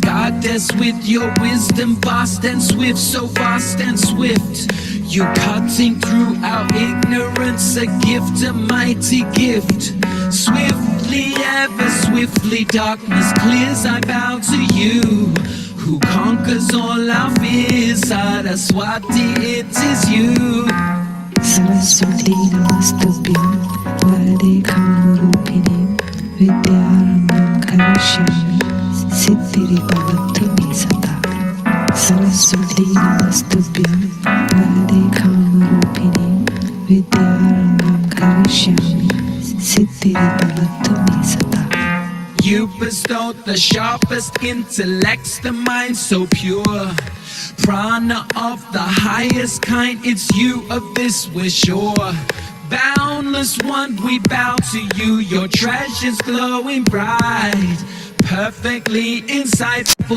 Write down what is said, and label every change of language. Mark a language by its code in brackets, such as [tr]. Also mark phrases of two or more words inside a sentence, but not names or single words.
[en] Goddess, with your wisdom vast and swift, so vast and swift, you cutting through our ignorance, a gift, a mighty gift. Swiftly, ever swiftly, darkness clears, I bow to you, who conquers all our fears. Sarasvatī, it is you. [sa] Sarasvatī Namastubhyam Varade Kamarupini Vidyarambam Karishyami Siddhiri Bhavattu Me Sata Sarasvatī Namastubhyam Varade Kamarupini Vidyarambam Karishyami Siddhiri Bhavattu Me Sata. [en] You bestowed the sharpest intellects, the mind so pure, prana of the highest kind, it's you, of this we're sure. Boundless one, we bow to you, your treasures glowing bright, perfectly insightful.